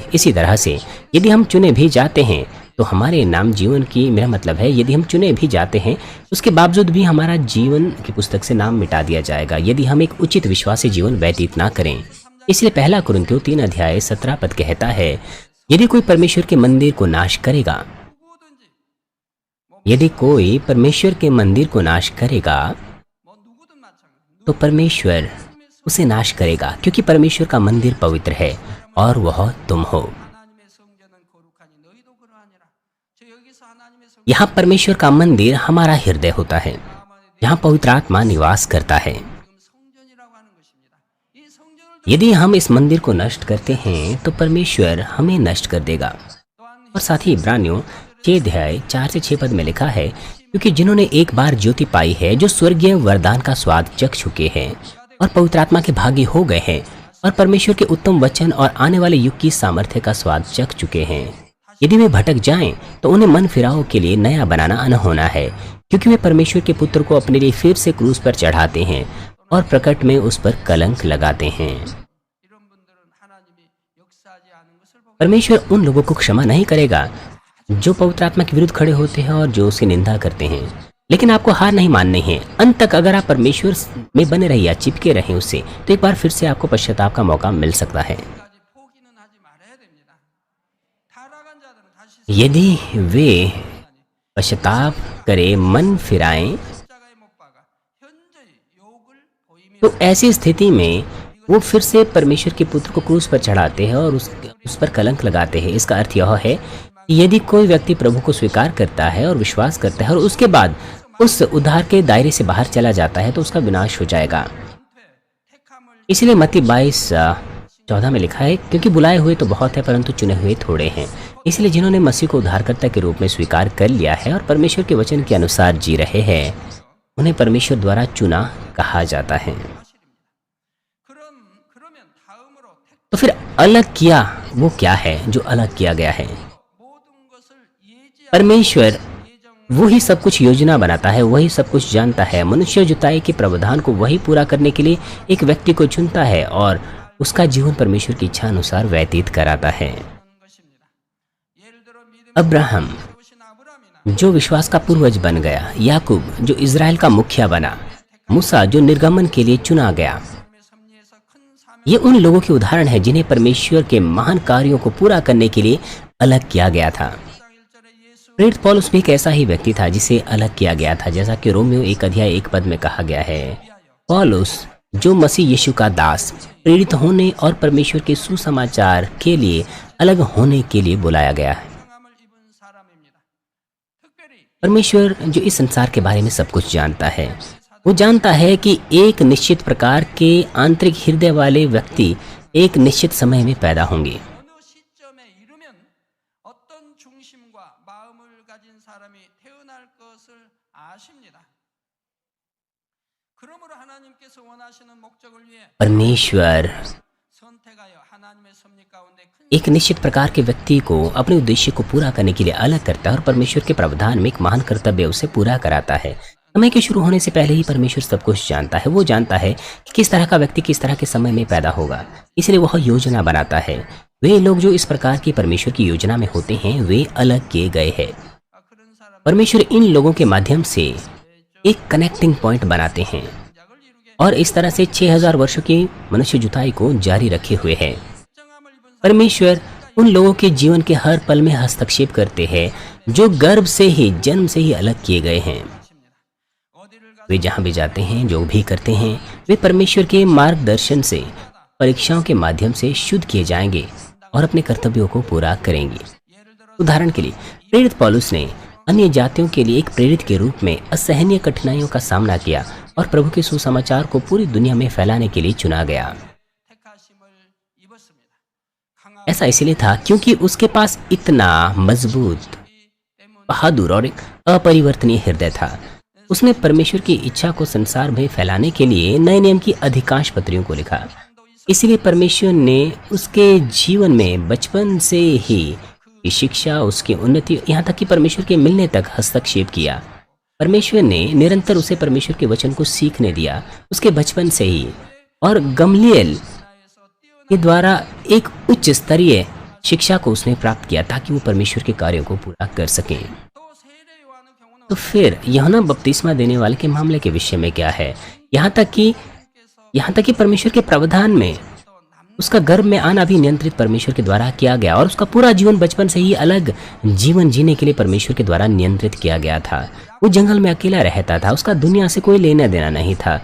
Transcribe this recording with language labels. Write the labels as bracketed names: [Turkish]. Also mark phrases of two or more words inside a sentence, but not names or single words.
[Hindi] इसी तरह से यदि हम चुने भी जाते हैं तो हमारे नाम जीवन की, मेरा मतलब है यदि हम चुने भी जाते हैं उसके बावजूद भी हमारा जीवन की पुस्तक से नाम मिटा दिया जाएगा यदि हम एक उचित विश्वासी जीवन व्यतीत ना करें। इसलिए पहला कुरिन्थियों 3 अध्याय 17 पद कहता है, यदि कोई परमेश्वर के मंदिर को नाश करेगा यदि कोई परमेश्वर के मंदिर को नाश करेगा [Korean] 뭐 누구든 마찬가지. [Hindi] तो परमेश्वर उसे नाश करेगा, क्योंकि परमेश्वर का मंदिर पवित्र है और वह तुम हो। [Korean] 하나님의 성전은 거룩하니 너희도 그러하니라. 저 여기서 하나님의 성 [Hindi] यहाँ परमेश्वर का मंदिर हमारा हृदय होता है, यहाँ पवित्र आत्मा निवास करता है। [Korean] 지금 성전이라고 하는 것입니다. 이 성전을 [Hindi] यदि हम इस मंदिर को नष्ट करते हैं तो परमेश्वर हमें नष्ट कर देगा। [Korean] 또한 [Hindi] और साथ ही इब्रानियों 6 अध्याय 4 से 6 पद में लिखा है, क्योंकि जिन्होंने एक बार ज्योति पाई है, जो स्वर्गीय वरदान का स्वाद चख चुके हैं और पवित्र आत्मा के भागी हो गए हैं और परमेश्वर के उत्तम वचन और आने वाले युग की सामर्थ्य का स्वाद चख चुके हैं, यदि वे भटक जाएं तो उन्हें मन फिराव के लिए नया बनाना अनहोना है, क्योंकि वे परमेश्वर के पुत्र को अपने लिए फिर से क्रूस पर चढ़ाते हैं और प्रकट में उस पर कलंक लगाते हैं। 이런 분들은 하나님이 역사하지 않은 것을 보고 परमेश्वर उन लोगों को क्षमा नहीं करेगा जो पवित्र आत्मा के विरुद्ध खड़े होते हैं और जो उसकी निंदा करते हैं। लेकिन आपको हार नहीं माननी है। अंत तक अगर आप परमेश्वर में बने रहिए, चिपके रहें उससे, तो एक बार फिर से आपको पश्चाताप का मौका मिल सकता है। [Korean] 까지 포기는 하지 말아야 됩니다. 타락한 자들은 다시 [Hindi] यदि वे पश्चाताप करें, मन फिराएं, [Korean] 십자가에 못 박아 현저히 욕을 보이며 [Hindi] तो ऐसी स्थिति में वो फिर से परमेश्वर के पुत्र को क्रूस पर चढ़ाते हैं और उस पर कलंक लगाते हैं। इसका अर्थ यह है कि यदि कोई व्यक्ति प्रभु को स्वीकार करता है और विश्वास करता है और उसके बाद उस उद्धार के दायरे से बाहर चला जाता है तो उसका विनाश हो जाएगा। [Korean] 택함을 [Hindi] इसलिए मत्ती 22:14 में लिखा है, क्योंकि बुलाए हुए तो बहुत है परंतु चुने हुए थोड़े हैं। इसलिए जिन्होंने मसीह को उद्धारकर्ता के रूप में स्वीकार कर लिया है और परमेश्वर के वचन के अनुसार जी रहे हैं, उन्हें परमेश्वर द्वारा चुना कहा जाता है। [Korean] 그러면 다음으로 [Hindi] तो फिर अलग किया वो क्या है जो अलग किया गया है? [Korean] 모든 것을 예지하고 [Hindi] परमेश्वर [Korean] 예정 [Hindi] वही सब कुछ योजना बनाता है, वही सब कुछ जानता है। मनुष्य जुताई के प्रावधान को वही पूरा करने के लिए एक व्यक्ति को चुनता है और उसका जीवन परमेश्वर की इच्छा अनुसार व्यतीत कराता है। [Korean] 것입니다. 예를 들어 믿음의 [Hindi] अब्राहम [Korean] 세우신 아브라함이나 [Hindi] जो विश्वास का पूर्वज बन गया, याकूब जो इज़राइल का मुखिया बना, मूसा जो निर्गमन के लिए चुना गया, [Korean] 하나님의 섭리에서 큰 사명 [Hindi] ये उन लोगों के उदाहरण है जिन्हें परमेश्वर के महान कार्यों को पूरा करने के लिए अलग किया गया था। [Korean] 1절에 예수 [Hindi] प्रेरित पौलुस भी एक ऐसा ही व्यक्ति था जिसे अलग किया गया था, जैसा कि रोमियो 1 अध्याय 1 पद में कहा गया है। पौलुस जो मसीह यीशु का दास, प्रेरित होने और परमेश्वर के सुसमाचार के लिए अलग होने के लिए बुलाया गया है। [Korean] 성함을 입은 사람입니다. 특별히 [Hindi] परमेश्वर जो इस संसार के बारे में सब कुछ जानता है, वो जानता है कि एक निश्चित प्रकार के आंतरिक हृदय वाले व्यक्ति एक निश्चित समय में पैदा होंगे। [Korean] 어느 시점에 이르면 어떤 중심과 마음을 가진 사람이 태어날 것을 아십니다. 그러므로 하나님께서 원하시는 목적을 위해 [Hindi] परमेश्वर [Korean] 선택하여 하나님의 섭리 가운데 큰 [Hindi] एक निश्चित प्रकार के व्यक्ति को अपने उद्देश्य को पूरा करने के लिए अलग करता है और परमेश्वर के प्रावधान में एक महान कर्तव्य उसे पूरा कराता है। समय के शुरू होने से पहले ही परमेश्वर सब कुछ जानता है। वो जानता है कि किस तरह का व्यक्ति किस तरह के समय में पैदा होगा, इसलिए वह योजना बनाता है। वे लोग जो इस प्रकार की परमेश्वर की योजना में होते हैं, वे अलग किए गए हैं। [Korean] 그런 사람 [Hindi] परमेश्वर इन लोगों के माध्यम से एक [English] connecting point [Hindi] बनाते हैं [Korean] 작을 이루게 [Hindi] और इस तरह से 6000 वर्षों की मनुष्य जुताई को जारी रखे हुए हैं। [Korean] 정함을 입은 [Hindi] परमेश्वर उन लोगों के जीवन के हर पल में हस्तक्षेप करते हैं जो गर्भ से ही, जन्म से ही अलग किए गए हैं। [Korean] 것입니다. 어디를 가 [Hindi] वे जहाँ भी जाते हैं, जो भी करते हैं, वे परमेश्वर के मार्गदर्शन से, परीक्षाओं के माध्यम से शुद्ध किए जाएंगे और अपने कर्तव्यों को पूरा करेंगे। [Korean] 예를 들어 [Hindi] उदाहरण के लिए प्रेरित पौलुस ने अन्य जातियों के लिए एक प्रेरित के रूप में असहनीय कठिनाइयों का सामना किया और प्रभु के सुसमाचार को पूरी दुनिया में फैलाने के लिए चुना गया। [Korean] 택하심을 입었습니다. 강한 [Hindi] ऐसा इसलिए था क्योंकि उसके पास इतना मजबूत, [Korean] 때문 [Hindi] बहादुर और एक अपरिवर्तनीय हृदय था। उसने परमेश्वर की इच्छा को संसार में फैलाने के लिए नए नियम की अधिकांश पत्रियों को लिखा। इसलिए परमेश्वर ने उसके जीवन में बचपन से ही की शिक्षा, उसकी उन्नति, यहाँ तक कि परमेश्वर के मिलने तक हस्तक्षेप किया। परमेश्वर ने निरंतर उसे परमेश्वर के वचन को सीखने दिया उसके बचपन से ही, और गमलीएल के द्वारा एक उच्च स्तरीय शिक्षा को उसने प्राप्त किया ताकि वो परमेश्वर के कार्यों को पूरा कर सके। [Korean] 또 세례 요한의 경우는 [Hindi] तो फिर यूहन्ना बपतिस्मा देने वाले के मामले के विषय में क्या है? यहाँ तक कि परमेश्वर के प्रावधान में [Korean] 또 [Hindi] उसका गर्भ में आना भी नियंत्रित परमेश्वर के द्वारा किया गया और उसका पूरा जीवन बचपन से ही अलग जीवन जीने के लिए परमेश्वर के द्वारा नियंत्रित किया गया था। वो जंगल में अकेला रहता था, उसका दुनिया से कोई लेना देना नहीं था।